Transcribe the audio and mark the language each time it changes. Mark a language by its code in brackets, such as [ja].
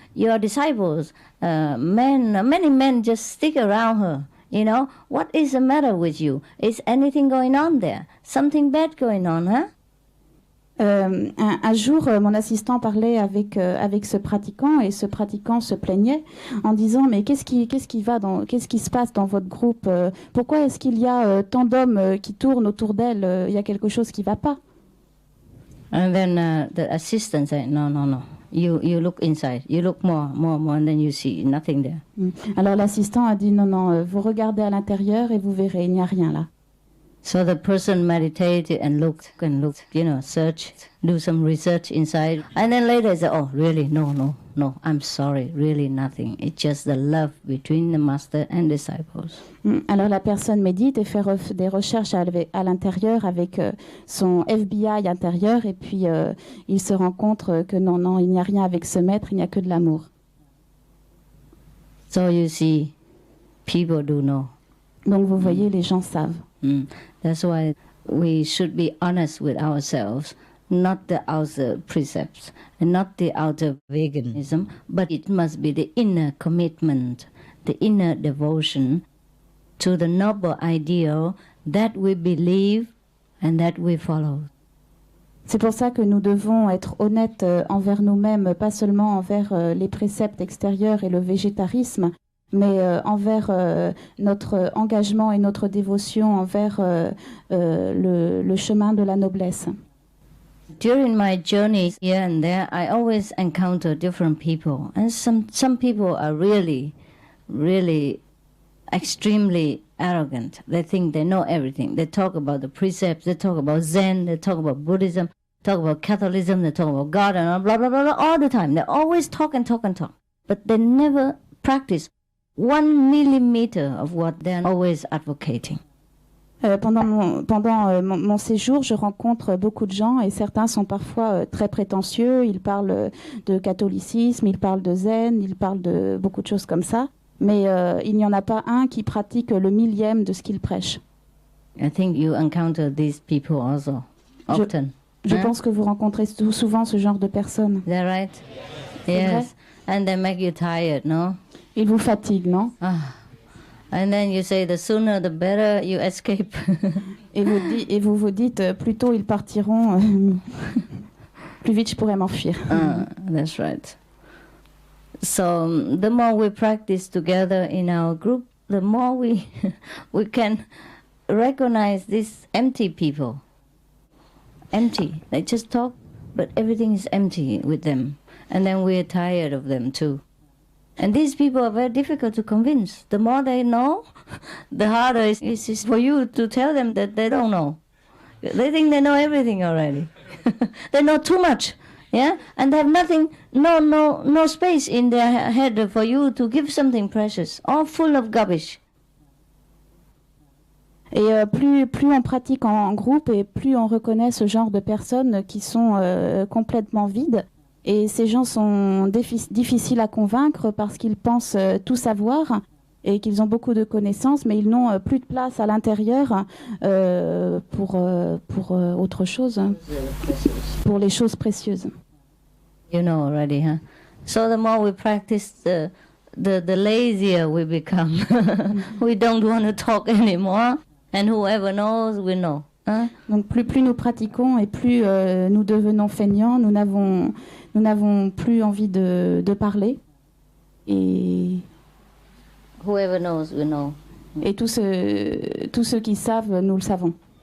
[en] Your disciples, many men just stick around her. You know, what is the matter with you? Is anything going on there? Something bad going on, huh?" [fr] Un jour, mon assistant parlait avec ce pratiquant et ce pratiquant se plaignait en disant mais qu'est-ce qui se passe dans votre groupe? Pourquoi est-ce qu'il y a tant d'hommes qui tournent autour d'elle? Il y a quelque chose qui ne va pas. [en] And then the assistant said, no. You look inside. You look more, and then you see nothing there. [fr] Alors l'assistant a dit non, vous regardez à l'intérieur et vous verrez, il n'y a rien là. [en] So the person meditated and looked, searched, do some research inside. And then later he said, oh, really? No, I'm sorry, really nothing. It's just the love between the master and disciples. [fr] Alors la personne médite et fait des recherches à l'intérieur avec son FBI intérieur et puis il se rend compte que non, il n'y a rien avec ce maître, il n'y a que de l'amour. [en] So you see, people do know. [fr] Donc vous voyez, les gens savent. [en] That's why we should be honest with ourselves, not the outer precepts and not the outer veganism, but it must be the inner commitment, the inner devotion to the noble ideal that we believe and that we follow. [fr] C'est pour ça que nous devons être honnêtes envers nous-mêmes, pas seulement envers les préceptes extérieurs et le végétarisme, mais envers notre engagement et notre dévotion envers le chemin de la noblesse. [en] During my journey here and there, I always encounter different people. And some people are really, really extremely arrogant. They think they know everything. They talk about the precepts, they talk about Zen, they talk about Buddhism, talk about Catholicism, they talk about God, and blah, blah, blah, blah, all the time. They always talk and talk and talk. But they never practice 1 millimeter of what they're always advocating. [fr] Pendant mon séjour, je rencontre beaucoup de gens et certains sont parfois très prétentieux. Ils parlent de catholicisme, ils parlent de zen, ils parlent de beaucoup de choses comme ça. Mais il n'y en a pas un qui pratique le millième de ce qu'il prêche. [en] I think you encounter these people also often. [fr] Je pense que vous rencontrez souvent ce genre de personnes. [en] Is that right? Yes. And they make you tired, no? [fr] Ils vous fatiguent, non? [en] And then you say the sooner the better you escape. [fr] et vous vous dites plus tôt ils partiront, plus vite je pourrais m'enfuir. [en] That's right. So the more we practice together in our group, the more we can recognize these empty people. Empty. They just talk, but everything is empty with them. And then we're tired of them too. And these people are very difficult to convince. The more they know, the harder it is for you to tell them that they don't know. They think they know everything already. They know too much, yeah? And they have nothing, no space in their head for you to give something precious, all full of garbage. [fr] Et plus on pratique en groupe et plus on reconnaît ce genre de personnes qui sont complètement vides. Et ces gens sont difficiles à convaincre parce qu'ils pensent tout savoir et qu'ils ont beaucoup de connaissances, mais ils n'ont plus de place à l'intérieur pour autre chose, pour les choses précieuses. [en] You know already, huh? So the more we practice, the lazier we become. We don't want to talk anymore, and whoever knows, we know. Hein? [fr] Donc plus nous pratiquons et plus nous devenons feignants, nous n'avons plus envie de parler. Et [en] whoever knows, we know. [fr] Et tous ceux qui savent, nous le savons.